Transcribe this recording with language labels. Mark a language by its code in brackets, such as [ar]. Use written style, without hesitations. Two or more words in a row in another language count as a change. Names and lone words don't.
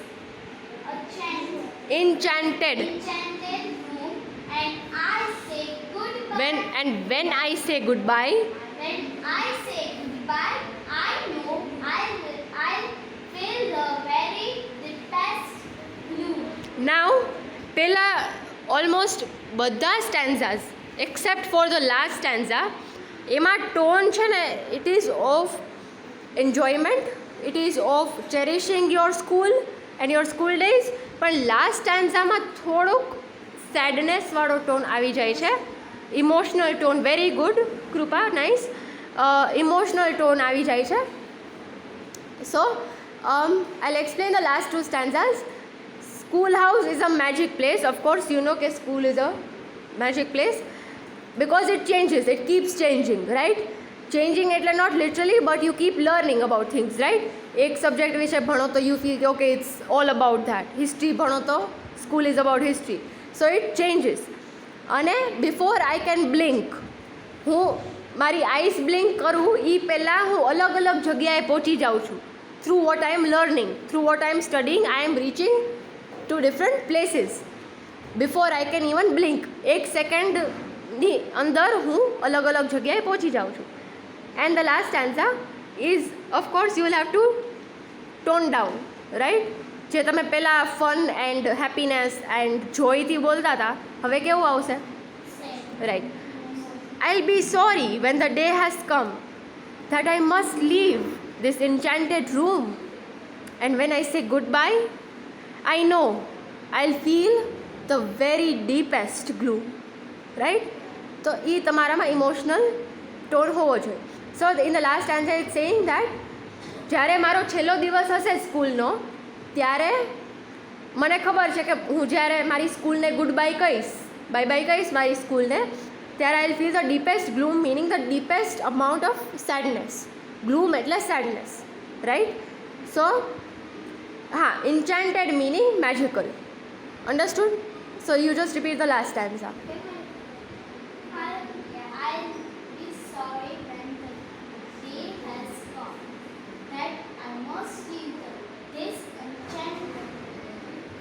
[en] enchanted room, and I say goodbye. When I say goodbye, I know I'll feel the very deepest blue. now પહેલા ઓલમોસ્ટ બધા stanzas except for the last stanza, [gu] એમાં ટોન છે ને [en] it is of enjoyment, it is of cherishing your school and your school days. [gu] પણ લાસ્ટ સ્ટેન્ઝામાં થોડુંક સેડનેસવાળો ટોન આવી જાય છે, [en] emotional tone. very good કૃપા, નાઇસ. emotional tone [gu] આવી જાય છે. [en] સો I'll explain the last two stanzas. Schoolhouse is a magic place. Of course, you know that school is a magic place because it changes, it keeps changing, right? Changing એટલે not literally, but you keep learning about things, right? [gu] એક સબ્જેક્ટ વિશે ભણો તો [en] you feel okay, it's all about that. History [gu] ભણો તો [en] school is about history. So it changes. અને before I can blink, [gu] હું મારી [en] eyes blink [gu] કરું એ પહેલાં હું અલગ અલગ જગ્યાએ પહોંચી જાઉં છું. [en] Through what I am learning, through what I am studying, I am reaching to different places before I can even blink. [gu] એક સેકન્ડની અંદર હું અલગ અલગ જગ્યાએ પહોંચી જાઉં છું. [en] And the last stanza is, of course, you will have to tone down, right? [gu] જે તમે પહેલાં [en] fun and happiness [gu] એન્ડ જોયથી બોલતા હતા, હવે કેવું આવશે? રાઈટ. [en] I'll be sorry when the day has come that I must leave this enchanted room, and when I say goodbye, I know I'll feel the very deepest gloom, right? [gu] તો એ તમારામાં [en] emotional tone [gu] હોવો જોઈએ. [en] so in the last answer is saying that [gu] જ્યારે મારો છેલ્લો દિવસ હશે સ્કૂલનો, ત્યારે મને ખબર છે કે હું જ્યારે મારી સ્કૂલને [en] good bye [gu] કહીશ, [en] bye bye [gu] કહીશ મારી સ્કૂલને, ત્યારે [en] I feel the deepest gloom, meaning the deepest amount of sadness. [gu] ગ્લૂમ એટલે સેડનેસ, રાઈટ? સો હા, [en] enchanted meaning magical. Understood? So you just repeat the last stanza. I'll be sorry when the day has come that I must leave this enchanted